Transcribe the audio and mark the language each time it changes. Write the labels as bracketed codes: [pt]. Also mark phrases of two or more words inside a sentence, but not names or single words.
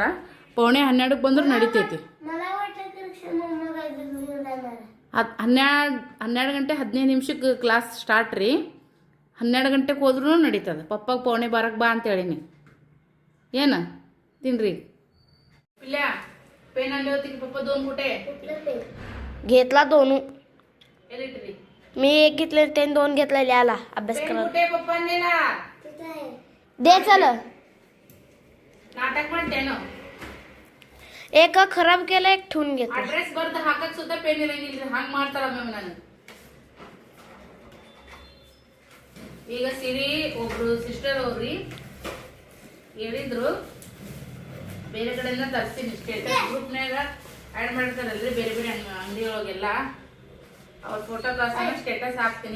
[kn] 11:45 ಬಂದ್ರೆ ನಡಿತೈತಿ. 12 ಗಂಟೆ 15 ನಿಮಿಷಕ್ಕೆ [en] class start [kn] ರೀ. 12 ಗಂಟೆಗೆ ಹೋದ್ರೂ ನಡೀತದೆ. ಪಪ್ಪಾಗ 11:15 ಬಾ ಅಂತ ಹೇಳೀನಿ. ಏನು ತಿನ್ರಿ. ಇಲ್ಲ [mr] पेन आणले होते की पप्पा 2 कुठे घेतला 2. एलिटरी मी एक घेतले त्याने 2 घेतले लिहायला अभ्यास पेन करायला. कुठे पप्पांनी ना दे चल. नाटक म्हणते ना एक खराब केलं, एक ठेवून घेतलं. [kn] ಅಡ್ರೆಸ್ ಬರ್ದು ಹಾಕಕ್ ಸುತ್ತ ಪೆನ್ ಇರಂಗಿಲ್ಲ ಹಂಗ್ ಮಾಡ್ತಾರ ಮ್ಯಾಮ್ ನಾನು ಈಗ ಸಿರಿ ಒಬ್ರು ಸಿಸ್ಟರ್ ಅವ್ರಿ ಹೇಳಿದ್ರು ಬೇರೆ ಕಡೆಯಿಂದ ತರಿಸ್ತೀನಿ ಸ್ಟೇಟಸ್ ಗ್ರೂಪ್ನಾಗ ಆ್ಯಡ್ ಮಾಡ್ತಾರಲ್ರಿ ಬೇರೆ ಬೇರೆ ಅಂಗಡಿ ಒಳಗೆಲ್ಲ ಅವ್ರ ಫೋಟೋ [en] class status [kn] ಹಾಕ್ತೀನಿ